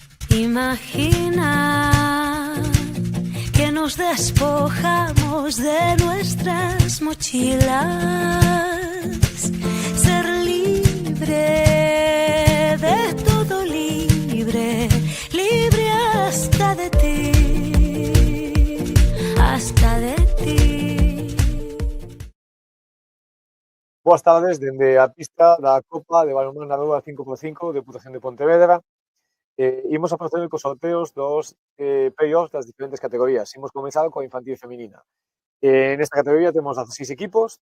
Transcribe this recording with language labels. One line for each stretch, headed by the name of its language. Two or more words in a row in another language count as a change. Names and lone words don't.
Spanish: Imagina que nos despojamos de nuestras mochilas. Ser libre, de todo libre, libre hasta de ti, hasta de ti.
Galician: Boas tardes, dende a pista da Copa de Balonmán na Rúa 5x5 Deputación de Pontevedra. Imos a proceder cos sorteos dos play-offs das diferentes categorías. Imos comenzar coa infantil feminina. Nesta categoría temos 16 equipos.